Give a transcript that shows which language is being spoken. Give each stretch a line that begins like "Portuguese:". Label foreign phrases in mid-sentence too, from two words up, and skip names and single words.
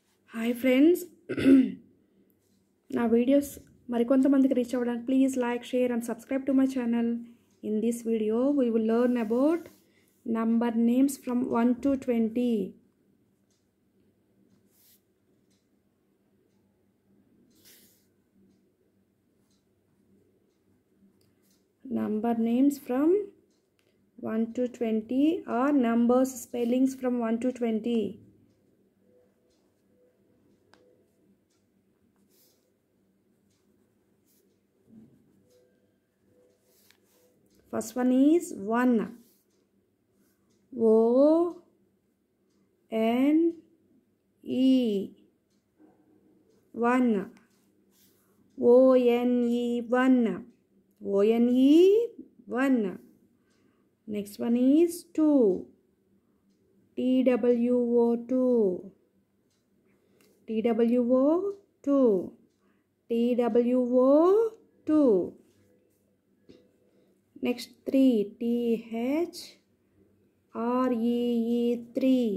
English: Hi friends,
Telugu: నా వీడియోస్ మరికొంతమందికి రీచ్ అవ్వడానికి
English: please like, share and subscribe to my channel. In this video, we will learn about number names from 1 to 20. Number names from 1 to 20 or numbers spellings from 1 to 20. First one is 1. O N E 1. O N E 1. O N E 1. Next one is 2. T W O 2. T W O 2. T W O 2. Next 3. T H R E E 3.